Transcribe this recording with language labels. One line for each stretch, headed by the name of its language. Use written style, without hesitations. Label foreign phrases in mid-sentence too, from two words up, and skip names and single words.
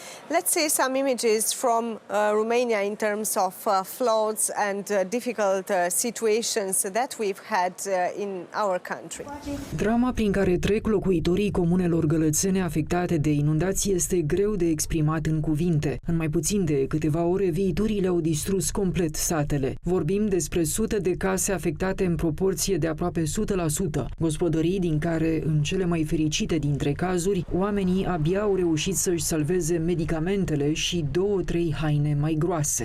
English: Let's see some images from Romania in terms of floods and difficult situations that we've had in our country.
Romanian: Drama prin care trec locuitorii comunelor gălățene afectate de inundații este greu de exprimat în cuvinte. În mai puțin de câteva ore, viiturile au distrus complet satele. Vorbim despre sute de case afectate în proporție de aproape 100%. Gospodării din care, în cele mai fericite dintre cazuri, oamenii abia au reușit să-și salveze medicamentele și 2-3 haine mai groase.